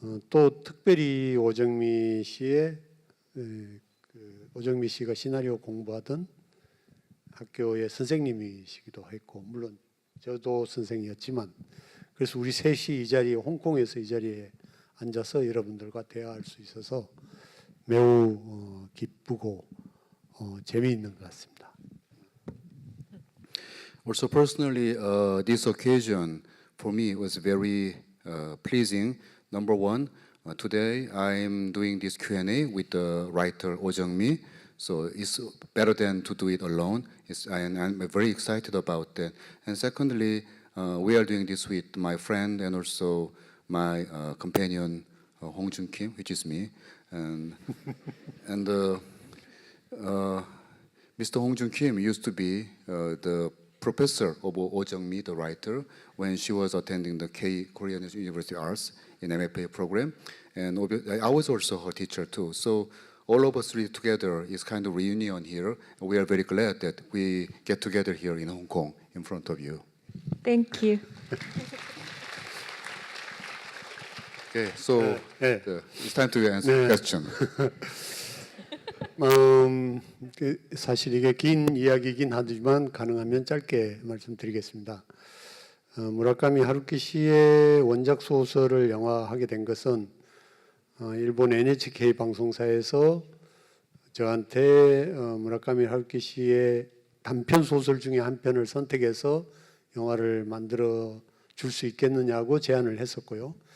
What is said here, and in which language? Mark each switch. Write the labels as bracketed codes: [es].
[ko] 또 특별히 오정미 씨가 시나리오 공부하던 학교의 선생님이시기도 했고 물론 저도 선생이었지만 그래서 우리 셋이 이 자리에 홍콩에서 이 자리에 앉아서 여러분들과 대화할 수 있어서 매우 기쁘고 재미있는 것 같습니다. [en] Also personally, this occasion for me was very pleasing. Number one, today I'm doing this Q&A with the writer Oh Jung-mi, so it's better than to do it alone. And I'm very excited about that. And secondly, we are doing this with my friend and also my companion Hong Jun Kim, which is me, and Mr. Hong Jun Kim used to be the professor of Oh Jung-mi, the writer, when she was attending the Korean University Arts in MFA program, and I was also her teacher too. So all of us really together is kind of reunion here. And we are very glad that we get together here in Hong Kong in front of you. Thank you. Okay, so it's time to answer the question. [ko] 사실 이게 긴 이야기이긴 하지만 가능하면 짧게 말씀드리겠습니다. 무라카미 하루키 씨의 원작 소설을 영화하게 된 것은 일본 NHK 방송사에서 저한테 무라카미 하루키 씨의 단편 소설 중에 한 편을 선택해서 영화를 만들어 줄 수 있겠느냐고 제안을 했었고요.